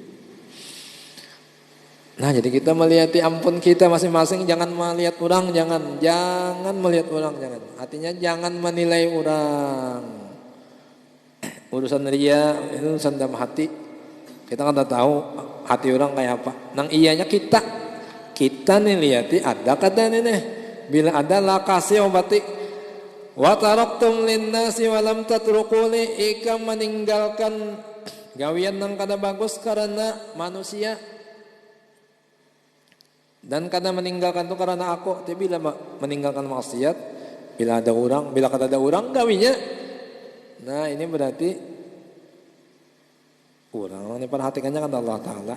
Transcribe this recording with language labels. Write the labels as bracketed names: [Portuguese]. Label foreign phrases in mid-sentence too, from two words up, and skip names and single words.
[Banjar] Nah jadi kita melihat ampun kita masing-masing, jangan melihat orang, jangan melihat orang, jangan. Artinya jangan menilai orang. Urusan ria itu urusan dalam hati. Kita kan tahu hati orang kayak apa. Nang iyanya kita nih lihati ada kata nih. Bila ada la kasih obati. [Arabic] وتركتم للناس ولم تتركوني, [Banjar] ikam meninggalkan gawian nang kada bagus karena manusia. Dan karena meninggalkan itu karena aku. Tapi bila meninggalkan maksiat, bila ada orang, bila kada ada orang gawinya, nah ini berarti orang ini perhatikannya kan Allah Ta'ala.